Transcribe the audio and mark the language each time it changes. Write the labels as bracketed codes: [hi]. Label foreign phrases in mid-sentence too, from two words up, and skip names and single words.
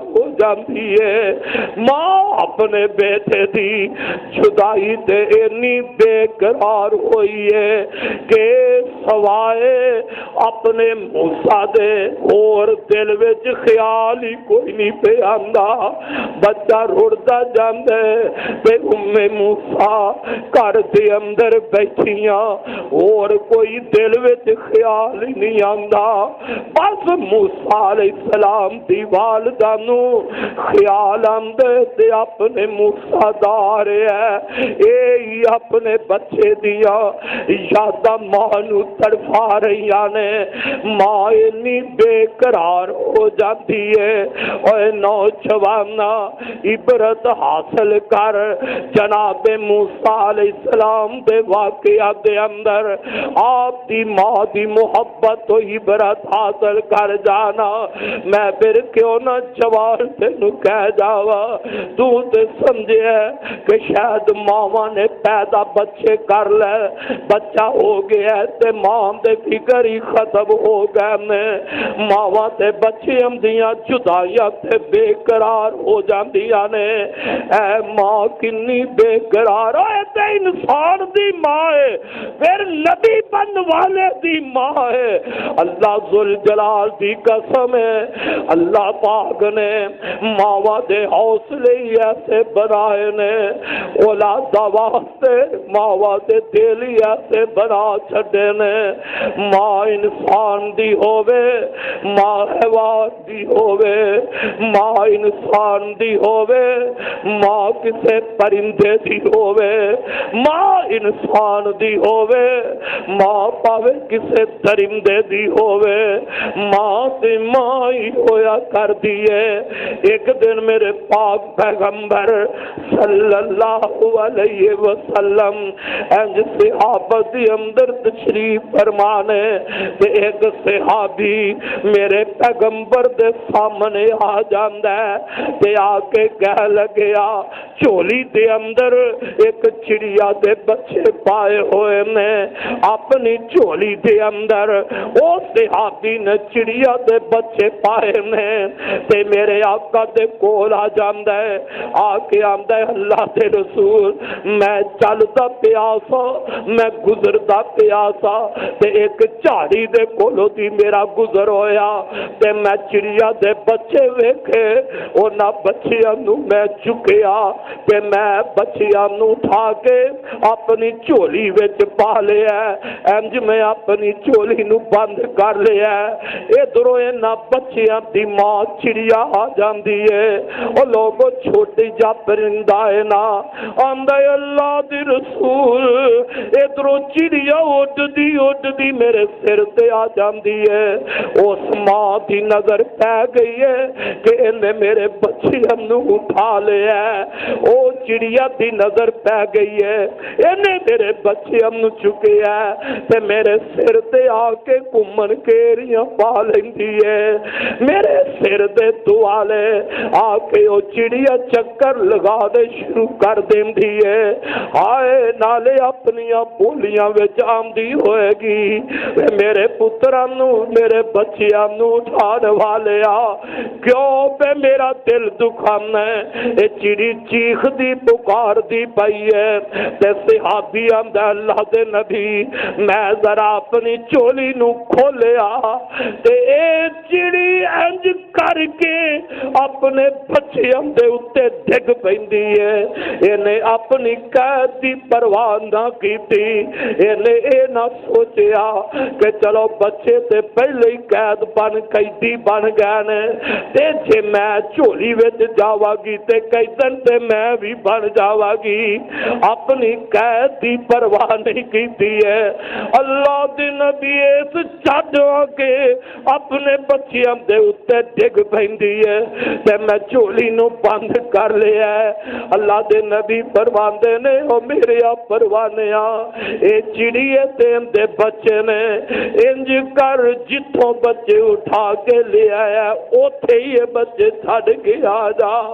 [pa] ہو جاندی ہے ماں اپنے بیٹے دی جدائی تے اتنی بے قرار ہوئی ہے کہ سوائے اپنے موسیٰ دے اور دل وچ خیال ہی کوئی نہیں پہ آندا بچہ رڑدا جاندا ہے تے ام موسیٰ گھر دے اندر بیٹھیاں اور کوئی دل دل وچ خیال ہی نہیں آندا۔ بس موسیٰ [ar] علیہ السلام [pa] دی والدہ نو خیال آندے تے اپنے موسیٰ دار ہے اے اپنے بچے دیا یاداں ماں نو تڑفا رہی نے۔ [ur] ماں اتنی بے قرار ہو جاتی ہے۔ [pa] اے نوجوانا عبرت حاصل کر جناب موسیٰ [ar] علیہ السلام [pa] دے واقعہ دے اندر آپ دی ماں دی محبت و عبرت حاصل کر جانا۔ میں پھر کیوں نہ جوان تینوں کہہ جاوا تو تے سمجھے کہ شاید ماواں نے پیدا بچے کر لے بچہ ہو گیا تے ماں دے فکر ہی ختم ہو گئے نے۔ ماواں تے بچے دیاں جدائیاں تے بے قرار ہو جاندیاں نے۔ اے ماں کنی بے قرار ہوئے تے انسان دی ماں ہے پھر نبی بن والے دی ماں ہے۔ اللہ ذوالجلال دی قسم ہے اللہ پاک نے ماواں دے حوصلے ہی ایسے بنائے نے۔ اولاد واسطے ماواں دے دل ہی ایسے بنا چھڈے نے۔ ماں انسان دی ہووے ماں حیوان دی ہووے ماں انسان دی ہووے ماں کسے پرندے دی ہووے ماں انسان دی ہووے ماں پاوے کسے درندے دی ہووے ماں تے ماں ہی ہویا کر دیے۔ ایک دن میرے پاک پیغمبر [ar] صلی اللہ علیہ وسلم [pa] انج صحابہ دی اندر تشریف فرمانے تے ایک صحابی میرے پیغمبر دے سامنے آ جاندا ہے تے آ کے کہہ لگیا چولی دے اندر ایک چڑیا دے بچے پائے ہوئے نے۔ اپنی چولی دے اندر او صحابی نے چڑیا دے بچے پائے نے تے میرے آقا دے کول آ جاندا ہے آ کے آندا ہے اللہ دے رسول میں چلدا پیاسا میں گزردا پیاسا تے ایک جھاڑی دے کولوں دی میرا گزر ہویا تے میں چڑیا دے بچے ویکھے انہاں بچیاں نو میں چکیا تے میں بچیاں نو اٹھا کے اپنی چولی وچ پا لیا انج میں اپنی چولی نو بند کر لیا۔ ادھروں انہاں بچیاں دی ماں چڑیا آ جاندی ہے او لوگوں چھوٹی جا پرندہ ہے نا آندا ہے اللہ دی رسول ادھروں چڑیا اڈدی میرے سر تے آ جاندی ہے۔ اس ماں دی نظر پہ گئی ہے کہ انہیں میرے بچیاں نو اٹھا لیا ہے۔ او چڑیا دی نظر پہ گئی ہے انہیں میرے بچیاں نو چکے ہے تے میرے سر تے آ کے گھومن کیریاں پا لیندی ہے۔ میرے سر دے دوالے آ کے او چڑیا چکر لگا دے شروع کر دیندی ہے۔ ہائے نالے اپنیاں بولیاں وچ آندی ہوئے گی میرے پتراں نو میرے بچیاں نو اٹھان والے آ کیوں پہ میرا دل دکھانا ہے۔ اے چڑی چیخ دی پکار دی پئی ہے تے صحابی آندا اللہ دے نبی میں ذرا اپنی چولی نو کھولیا تے اے چڑی انج کر کے اپنے بچیاں دے اتے ڈگ پیندی ہے۔ انہیں اپنی قید دی پرواہ نہ کیتی انہیں اے نہ سوچیا کہ چلو بچے تے پہلے ہی قید بن قیدی بن گئے نے تے جے میں چولی وچ جاواں گی تے قیدن تے میں بھی بن جاواں گی۔ اپنی قید دی پرواہ نہیں کیتی ہے۔ اللہ دی نبی اس چھڈ کے اپنے بچیاں دے اتے ڈگ پیندی ہے تے میں چولی نو بند کر لیا ہے۔ اللہ دے نبی فرماندے نے او میرے پروانیا اے چڑیے دے بچے نے انج کر جتوں بچے اٹھا کے لے آیا اوتھے ہی بچے چھڈ کے آ جا۔